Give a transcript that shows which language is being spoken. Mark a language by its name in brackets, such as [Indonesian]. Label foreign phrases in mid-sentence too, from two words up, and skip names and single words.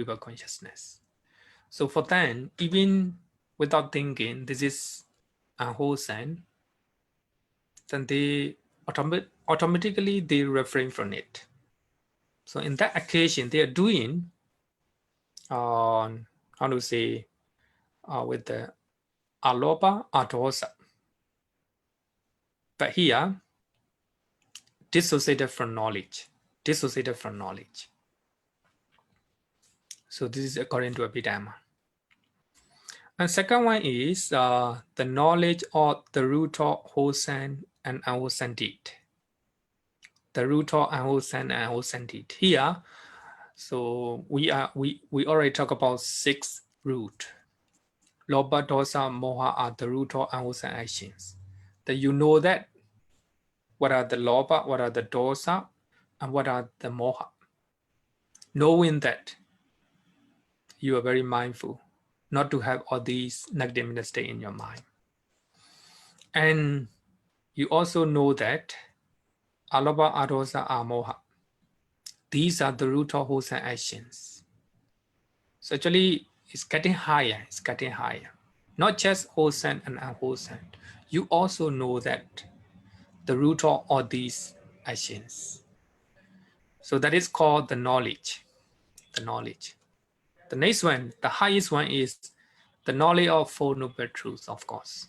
[English] So for them, even without thinking this is unwholesome, then they automatically they refrain from it. So in that occasion, they are doing how to say with the [Pali] alopa adosa. [English] But here, dissociated from knowledge. So this is according to Abhidhamma. And second one is the knowledge of the root of wholesome and unwholesome deed. The root of unwholesome and unwholesome deed. Here, so we already talk about 6 root. [Pali] Lobha, dosa, moha [English] are the root of unwholesome actions. That you know that what are the lobha, what are the dosa, and what are the moha. Knowing that, you are very mindful not to have all these negative mental states in your mind. And you also know that [Pali] alabha, adosa, amoha, [English] these are the root of wholesome actions. So actually, it's getting higher. Not just wholesome and unwholesome. You also know that the root of all these actions. So that is called the knowledge. The next one, the highest one is the knowledge of Four Noble Truths, of course.